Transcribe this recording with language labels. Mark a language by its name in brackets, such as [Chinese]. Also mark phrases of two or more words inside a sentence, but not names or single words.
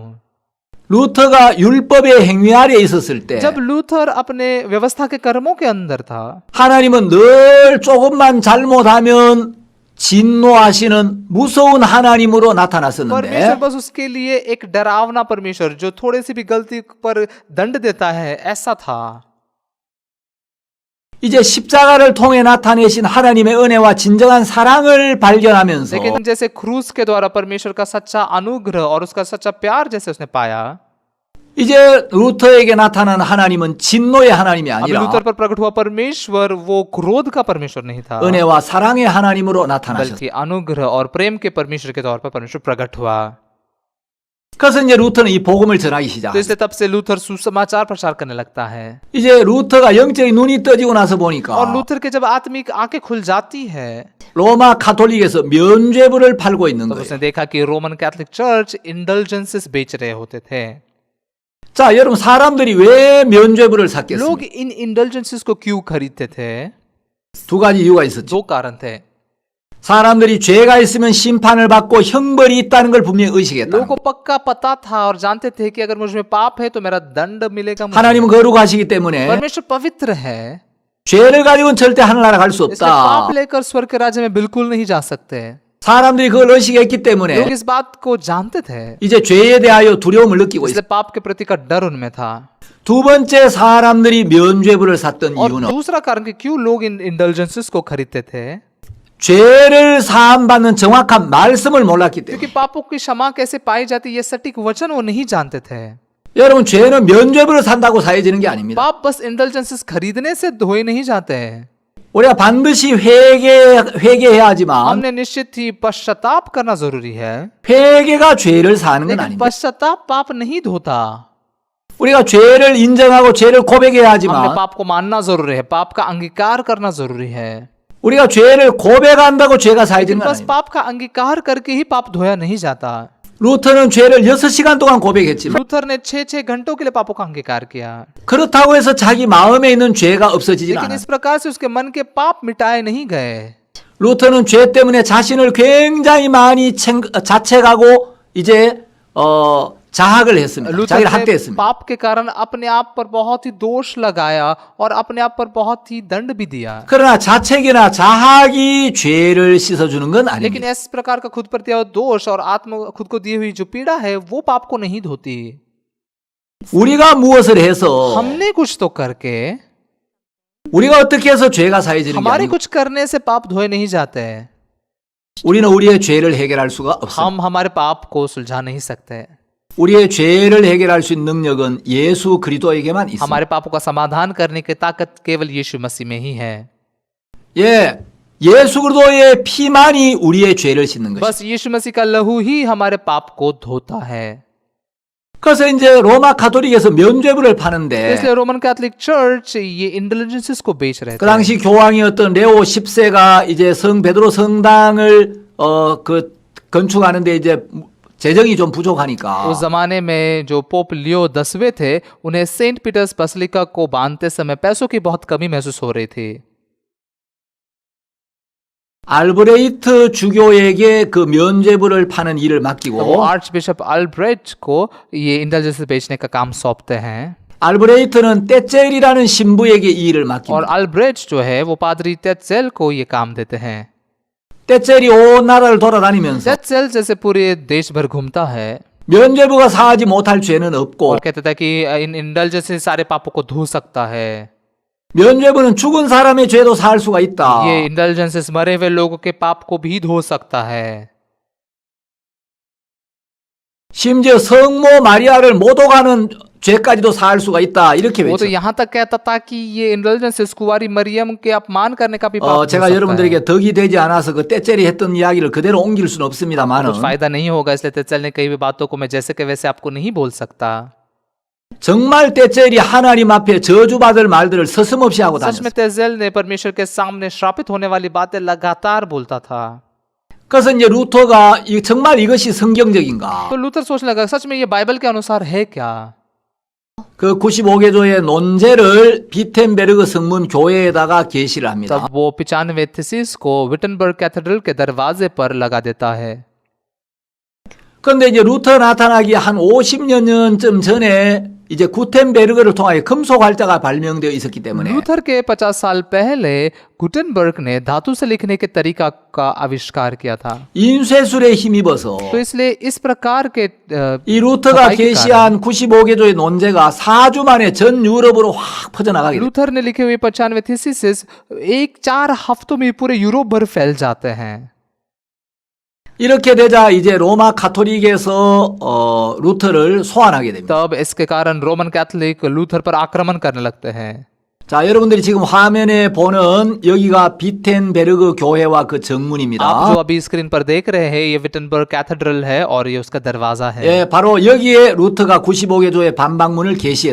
[Korean] 루터가 율법의 행위 아래 있었을 때 [Hindi] जब लूथर अपने व्यवस्था के कर्मों के अंदर था, [Korean] 하나님은 늘 조금만 잘못하면 진노하시는 무서운 하나님으로 나타났었는데 [Hindi] परमेश्वर बस उसके लिए एक डरावना परमेश्वर जो थोड़े से भी गलती पर दंड देता है ऐसा था। [Korean] 이제 십자가를 통해 나타내신 하나님의 은혜와 진정한 사랑을 발견하면서 [Hindi] लेकिन जैसे क्रूस के द्वारा परमेश्वर का सच्चा अनुग्रह और उसका सच्चा प्यार जैसे उसने पाया, [Korean] 이제 루터에게 나타난 하나님은 진노의 하나님이 [Hindi] अभी [Korean] 아니라 [Hindi] लूथर पर प्रकट हुआ परमेश्वर वो क्रोध का परमेश्वर नहीं था, [Korean] 은혜와 사랑의 하나님으로 나타나셨어요. [Hindi] बल्कि अनुग्रह और प्रेम के परमेश्वर के तौर पर परमेश्वर प्रकट हुआ। [Korean] 그래서 이제 루터는 이 복음을 전하기 [Hindi] तो [Korean] 시작했어요. [Hindi] इसलिए तब से लूथर सुसमाचार प्रचार करने लगता है। [Korean] 이제 루터가 영적인 눈이 떠지고 나서 [Hindi] और [Korean] 보니까 [Hindi] लूथर के जब आत्मिक आंखें खुल जाती है [Korean] 로마 카톨릭에서 면죄부를 팔고 있는 [Hindi] तो [Korean] 거예요. [Hindi] उसने देखा कि रोमन कैथोलिक चर्च इंडल्जेंसेस बेच रहे होते थे। [Korean] 자, 여러분 사람들이 왜 면죄부를 [Hindi] लोग [Korean] 샀겠습니까? [Hindi] इन इंडल्जेंसेस को क्यों खरीदते थे? [Korean] 두 가지 이유가 있었죠. [Hindi] दो कारण थे। [Korean] 사람들이 죄가 있으면 심판을 받고 형벌이 있다는 걸 분명히 의식했다. [Hindi] लोगों को पक्का पता था और जानते थे कि अगर मुझ में पाप है तो मेरा दंड मिलेगा मुझे। [Korean] 하나님은 거룩하시기 때문에 [Hindi] परमेश्वर पवित्र है, [Korean] 죄를 가지고는 절대 하늘나라 갈 수 [Hindi] इसलिए पाप [Korean] 없다. [Hindi] लेकर स्वर्ग के राज्य में बिल्कुल नहीं जा सकते। [Korean] 사람들이 그걸 의식했기 [Hindi] लोग [Korean] 때문에 [Hindi] इस बात को जानते थे, [Korean] 이제 죄에 대하여 두려움을 느끼고 [Hindi] इसलिए [Korean] 있어요. [Hindi] पाप के प्रति का डर उनमें था। [Korean] 두 번째 사람들이 면죄부를 샀던 [Hindi] और [Korean] 이유는 [Hindi] दूसरा कारण कि क्यों लोग इन इंडल्जेंसेस को खरीदते थे, [Korean] 죄를 사함받는 정확한 말씀을 몰랐기 [Hindi] क्योंकि [Korean] 때문에. [Hindi] पापों की क्षमा कैसे पाई जाती ये सटीक वचन वो नहीं जानते थे। [Korean] 여러분 죄는 면죄부를 산다고 사해지는 게 아닙니다. [Hindi] पाप बस इंडल्जेंसेस खरीदने से धोए नहीं जाते हैं। [Korean] 우리가 반드시 회개해야 하지만 [Hindi] हमने निश्चित ही पश्चाताप करना जरूरी है, [Korean] 회개가 죄를 사는 건 [Hindi] लेकिन [Korean] 아닙니다. [Hindi] पश्चाताप पाप नहीं धोता। [Korean] 우리가 죄를 인정하고 죄를 고백해야 [Hindi] हमने [Korean] 하지만 [Hindi] पाप को मानना जरूरी है, पाप का अंगीकार करना जरूरी है, [Korean] 우리가 죄를 고백한다고 죄가 사해지는 [Hindi] लेकिन [Korean] 건 [Hindi] बस [Korean] 아닙니다. [Hindi] पाप का अंगीकार करके ही पाप धोया नहीं जाता। [Korean] 루터는 죄를 6시간 동안 고백했지만 [Hindi] लूथर ने 6-6 घंटों के लिए पापों का अंगीकार किया, [Korean] 그렇다고 해서 자기 마음에 있는 죄가 없어지진 [Hindi] लेकिन [Korean] 않아요. [Hindi] इस प्रकार से उसके मन के पाप मिटाए नहीं गए। [Korean] 루터는 죄 때문에 자신을 굉장히 많이 자책하고 이제 자학을 했습니다. [Hindi] लूथर [Korean] 자기를 [Hindi] ने [Korean] 학대했습니다. [Hindi] पाप के कारण अपने आप पर बहुत ही दोष लगाया और अपने आप पर बहुत ही दंड भी दिया, [Korean] 그러나 자책이나 자학이 죄를 씻어주는 건 [Hindi] लेकिन [Korean] 아닙니다. [Hindi] इस प्रकार का खुद पर दिया हुआ दोष और आत्म खुद को दी हुई जो पीड़ा है वो पाप को नहीं धोती। [Korean] 우리가 무엇을 해서 [Hindi] हमने कुछ तो करके, [Korean] 우리가 어떻게 해서 죄가 사해지는 게 [Hindi] हमारे [Korean] 아니고 [Hindi] कुछ करने से पाप धोए नहीं जाते। [Korean] 우리는 우리의 죄를 해결할 수가 없습니다. [Hindi] हम हमारे पाप को सुलझा नहीं सकते। [Korean] 우리의 죄를 해결할 수 있는 능력은 예수 그리스도에게만 있습니다. [Hindi] हमारे पापों का समाधान करने की ताकत केवल यीशु मसीह में ही है। [Korean] 예, 예수 그리스도의 피만이 우리의 죄를 씻는 것입니다. [Hindi] बस यीशु मसीह का लहू ही हमारे पाप को धोता है। [Korean] 그래서 이제 로마 가톨릭에서 면죄부를 파는데 [Hindi] इसलिए रोमन कैथोलिक चर्च ये इंटेलिजेंसेस को बेच रहे [Korean] 그 [Hindi] थे। [Korean] 당시 교황이었던 레오 10세가 이제 성 베드로 성당을 건축하는데 이제 재정이 좀 부족하니까 [Hindi] उस जमाने में जो पोप लियो 10वें थे उन्हें सेंट पीटर्स बसलिका को बांधते समय पैसों की बहुत कमी महसूस हो रही थी। [Korean] 알브레이트 주교에게 그 면죄부를 파는 일을 [Hindi] तो वो [Korean] 맡기고 [English] arch bishop [Hindi] अल्ब्रेट को ये इंडल्जेंस बेचने का काम सौंपते हैं [Korean] 알브레이트는 떼젤이라는 신부에게 이 일을 [Hindi] और [Korean] 맡깁니다. [Hindi] अल्ब्रेट जो है वो पादरी तेत्सेल को ये काम देते हैं। [Korean] 떼젤이 온 나라를 돌아다니면서 [Hindi] तेत्सेल जैसे पूरे देश भर घूमता है [Korean] 면죄부가 사하지 못할 죄는 없고 [Hindi] और कहता था कि इन इंडल्जेंस से सारे पापों को धो सकता है। [Korean] 면죄부는 죽은 사람의 죄도 사할 수가 있다. [Hindi] ये इंडल्जेंसेस मरे हुए लोगों के पाप को भी धो सकता है। [Korean] 심지어 성모 마리아를 모독하는 죄까지도 사할 수가 있다. 이렇게 [Hindi] वो तो [Korean] 외쳐. [Hindi] यहाँ तक कहता था कि ये इंडल्जेंसेस कुंवारी मरियम के अपमान करने का भी पाप धो [Korean] 제가 [Hindi] सकता है। [Korean] 여러분들에게 덕이 되지 않아서 그 떼젤이 했던 이야기를 그대로 옮길 수는 없습니다만은 [Hindi] कुछ फायदा नहीं होगा इसलिए तेत्सेल ने कई भी बातों को मैं जैसे के वैसे आपको नहीं बोल सकता। [Korean] 정말 떼젤이 하나님 앞에 저주받을 말들을 서슴없이 하고 [Hindi] सच में [Korean] 다녔어요. [Hindi] तेत्सेल ने परमेश्वर के सामने श्रापित होने वाली बातें लगातार बोलता था। [Korean] 그래서 이제 루터가 정말 이것이 성경적인가? [Hindi] तो लूथर सोचने लगा सच में ये बाइबल के अनुसार है क्या। [Korean] 그 95개조의 논제를 비텐베르그 성문 교회에다가 게시를 합니다. [Hindi] तब वो 95 थीसिस को विटनबर्ग कैथेड्रल के दरवाजे पर लगा देता है। [Korean] 그런데 이제 루터 나타나기 한 50년쯤 전에 이제 구텐베르그를 통하여 금속 활자가 발명되어 있었기 때문에 [Hindi] लूथर के 50 साल पहले गुटेनबर्ग ने धातु से लिखने के तरीका का आविष्कार किया था। [Korean] 인쇄술에 힘입어서 [Hindi] तो इसलिए इस प्रकार के [Korean] 이 루터가 게시한 95개조의 논제가 4주 만에 전 유럽으로 확 퍼져나가게 됩니다. [Hindi] लूथर ने लिखे हुए 95 थीसिस 4 हफ्तों में पूरे यूरोप भर फैल जाते हैं। [Korean] 이렇게 되자 이제 로마 카톨릭에서 루터를 소환하게 됩니다. [Hindi] तब इसके कारण रोमन कैथोलिक लूथर पर आक्रमण करने लगते हैं। [Korean] 자, 여러분들이 지금 화면에 보는 여기가 비텐베르그 교회와 그 [Hindi] आप [Korean] 정문입니다. [Hindi] जो अभी स्क्रीन पर देख रहे हैं ये विटनबर्ग कैथेड्रल है और ये उसका दरवाजा है। [Korean] 예, 바로 여기에 루터가 95개조의 반박문을 게시했다.